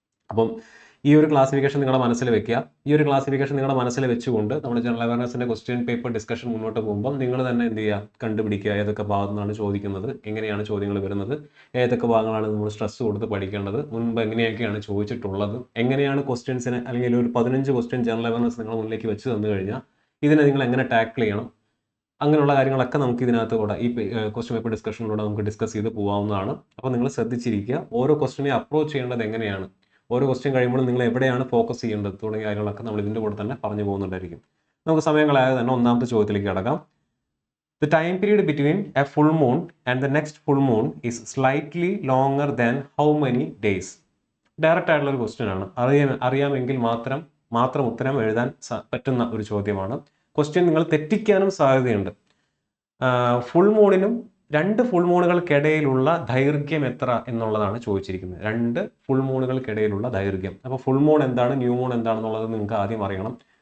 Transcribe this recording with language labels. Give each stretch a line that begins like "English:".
Malayalam: അപ്പം ഈ ഒരു ക്ലാസിഫിക്കേഷൻ നിങ്ങളുടെ മനസ്സിൽ വെക്കുക. ഈ ഒരു ക്ലാസിഫിക്കേഷൻ നിങ്ങളുടെ മനസ്സിൽ വെച്ചുകൊണ്ട് നമ്മുടെ ജനറൽ അവയർനെസ്സിൻ്റെ ക്വസ്റ്റ്യൻ പേപ്പർ ഡിസ്കഷൻ മുന്നോട്ട് പോകുമ്പോൾ നിങ്ങൾ തന്നെ എന്ത് ചെയ്യുക, കണ്ടുപിടിക്കുക ഏതൊക്കെ ഭാഗത്തു നിന്നാണ് ചോദിക്കുന്നത്, എങ്ങനെയാണ് ചോദ്യങ്ങൾ വരുന്നത്, ഏതൊക്കെ ഭാഗങ്ങളാണ് നമ്മൾ സ്ട്രെസ് കൊടുത്ത് പഠിക്കേണ്ടത്, മുൻപ് എങ്ങനെയൊക്കെയാണ് ചോദിച്ചിട്ടുള്ളത്, എങ്ങനെയാണ് ക്വസ്റ്റ്യൻസിന് അല്ലെങ്കിൽ ഒരു 15 ക്വസ്റ്റ്യൻ ജനറൽ അവയർനെസ് നിങ്ങൾ മുന്നിലേക്ക് വെച്ച് തന്നു കഴിഞ്ഞാൽ ഇതിനെ നിങ്ങൾ എങ്ങനെ ടാക്കിൾ ചെയ്യണം, അങ്ങനെയുള്ള കാര്യങ്ങളൊക്കെ നമുക്ക് ഇതിനകത്ത് കൂടെ ഈ ക്വസ്റ്റ്യൻ പേപ്പർ ഡിസ്കഷനിലൂടെ നമുക്ക് ഡിസ്കസ് ചെയ്ത് പോകാവുന്നതാണ്. അപ്പോൾ നിങ്ങൾ ശ്രദ്ധിച്ചിരിക്കുക, ഓരോ ക്വസ്റ്റ്യനെ അപ്രോച്ച് ചെയ്യേണ്ടത് എങ്ങനെയാണ്, ഓരോ ക്വസ്റ്റ്യൻ കഴിയുമ്പോൾ നിങ്ങൾ എവിടെയാണ് ഫോക്കസ് ചെയ്യേണ്ടത് തുടങ്ങിയ കാര്യങ്ങളൊക്കെ നമ്മൾ ഇതിൻ്റെ കൂടെ തന്നെ പറഞ്ഞു പോകുന്നുണ്ടായിരിക്കും. നമുക്ക് സമയങ്ങളായത് തന്നെ ഒന്നാമത്തെ ചോദ്യത്തിലേക്ക് കടക്കാം.
English: The time period between a full moon and the next full moon is slightly longer than how many days?
Malayalam: Direct ആയിട്ടുള്ള ഒരു ക്വസ്റ്റ്യൻ ആണ്. അറിയാമെങ്കിൽ മാത്രം ഉത്തരം എഴുതാൻ പറ്റുന്ന ഒരു ചോദ്യമാണ്. ക്വസ്റ്റ്യൻ നിങ്ങൾ തെറ്റിക്കാനും സാധ്യതയുണ്ട്. ഫുൾ മൂണിനും 2 ഫുൾ മൂണുകൾക്കിടയിലുള്ള ദൈർഘ്യം എത്ര എന്നുള്ളതാണ് ചോദിച്ചിരിക്കുന്നത്. 2 ഫുൾ മൂണുകൾക്കിടയിലുള്ള ദൈർഘ്യം. അപ്പോൾ ഫുൾ മൂൺ എന്താണ്, ന്യൂ മൂൺ എന്താണെന്നുള്ളത് നിങ്ങൾക്ക് ആദ്യം അറിയണം.